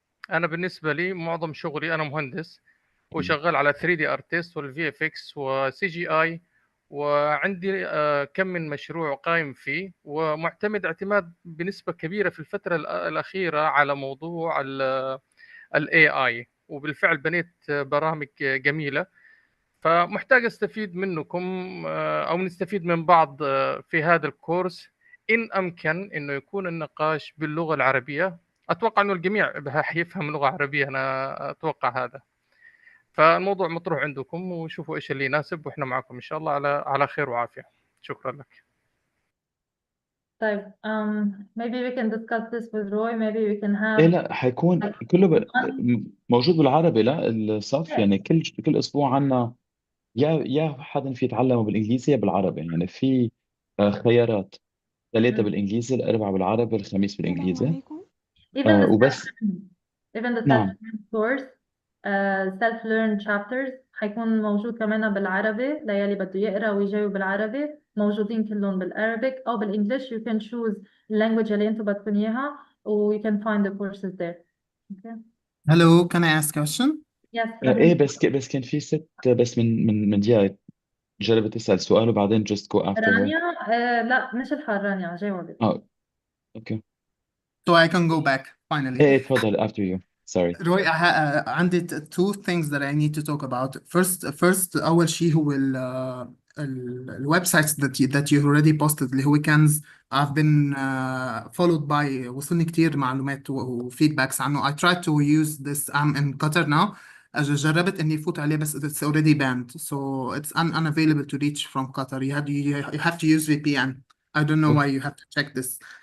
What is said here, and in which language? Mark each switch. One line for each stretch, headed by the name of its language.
Arabic: أنا بالنسبة لي معظم شغلي أنا مهندس وشغال على 3D artist والVFX وCGI، وعندي كم من مشروع قائم فيه ومعتمد اعتماد بنسبة كبيرة في الفترة الأخيرة على موضوع ال AI، وبالفعل بنيت برامج جميلة، فمحتاج استفيد منكم أو نستفيد من بعض في هذا الكورس إن أمكن إنه يكون النقاش باللغة العربية. أتوقع إنه الجميع يفهم لغة عربية، أنا أتوقع هذا. فالموضوع مطروح عندكم وشوفوا إيش اللي يناسب وإحنا معكم إن شاء الله على خير وعافية. شكرا لك. طيب
English: maybe we can discuss this with Roy. Maybe we can have
Arabic: إيه لا حيكون كله موجود بالعربي. لا الصف يعني كل أسبوع عنا يا حدا في يتعلمه بالإنجليزي يا بالعربي، يعني في خيارات، 3 بالإنجليزي، الأربعة بالعربي، الخميس بالإنجليزي. وبس.
English: even the
Arabic: نعم. self-learn course self-learn chapters حيكون موجود كمان بالعربي، ليالي بده يقرا ويجاوب بالعربي، موجودين كلهم بالعربي أو بالإنجليش.
English: You can choose language
Arabic: اللي أنتم بدكم إياها و
English: you can find the courses there. Okay. Hello, can I ask a question? Yes.
Arabic: إيه بس كان في ست بس من دقيقة جربت تسأل سؤال وبعدين
English: just go after her.
Arabic: رانيا لا مش الحال، رانيا جاوبت.
English: Okay. So I can go back finally.
Arabic: إيه تفضل
English: after you. Sorry. Roy,
Arabic: عندي
English: two things that I need to talk about. First
Arabic: أول شيء هو الويب
English: sites that you already posted
Arabic: اللي هو كنز.
English: I've been followed by
Arabic: وصلني كتير معلومات وفيدباكس عنه.
English: I tried to use this. I'm in Qatar now.
Arabic: جربت إني فوت عليه بس
English: it's already banned, so it's unavailable to reach from Qatar. You have to use VPN. I don't know why you have to check this.